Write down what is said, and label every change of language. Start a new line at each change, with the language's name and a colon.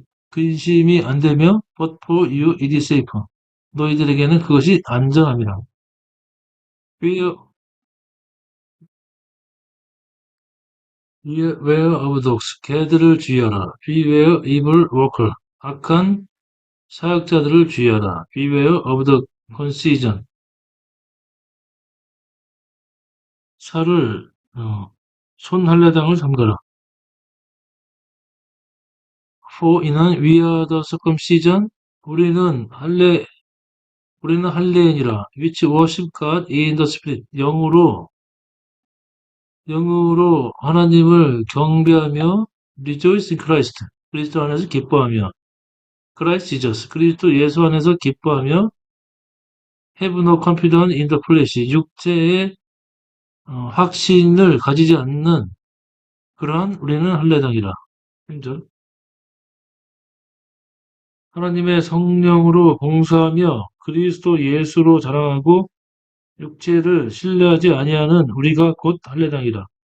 Korean: 근심이 안 되며
English: but for you it is safe
Korean: 너희들에게는 그것이 안전함이라
English: Beware of dogs.
Korean: 개들을 주의하라.
English: Beware evil worker.
Korean: 악한 사역자들을 주의하라.
English: Beware of the concision.
Korean: 살을 손할례당을 삼가라.
English: For
Korean: 이는
English: we are the circumcision.
Korean: 우리는 할례인이라.
English: Which worship God in the spirit.
Korean: 영으로 하나님을 경배하며
English: rejoice in Christ.
Korean: 그리스도 안에서 기뻐하며 Christ Jesus. 그리스도 예수 안에서 기뻐하며
English: have no confidence in the flesh.
Korean: 육체의 확신을 가지지 않는 그러한 우리는 할례당이라. 3절. 하나님의 성령으로 봉사하며 그리스도 예수로 자랑하고 육체를 신뢰하지 아니하는 우리가 곧 할례당이라.